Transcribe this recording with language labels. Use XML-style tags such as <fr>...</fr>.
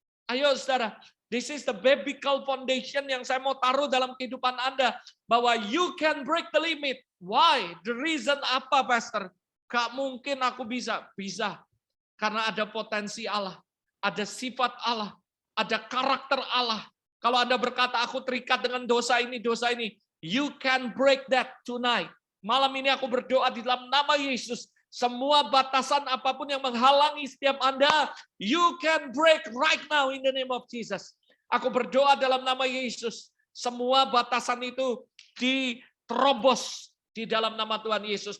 <id>Ayo saudara,</id> <en>this is the biblical foundation</en> <id>yang saya mau taruh dalam kehidupan Anda. Bahwa</id> <en>you can break the limit. Why? The reason apa, Pastor?</en> <id>Gak mungkin aku bisa. Bisa. Karena ada potensi Allah. Ada sifat Allah. Ada karakter Allah. Kalau Anda berkata, aku terikat dengan dosa ini.</id> <en>You can break that tonight.</en> <id>Malam ini aku berdoa di dalam nama Yesus. Semua batasan apapun yang menghalangi setiap Anda,</id> <en>you can break right now in the name of Jesus.</en> <id>Aku berdoa dalam nama Yesus. Semua batasan itu diterobos di dalam nama Tuhan Yesus.</id>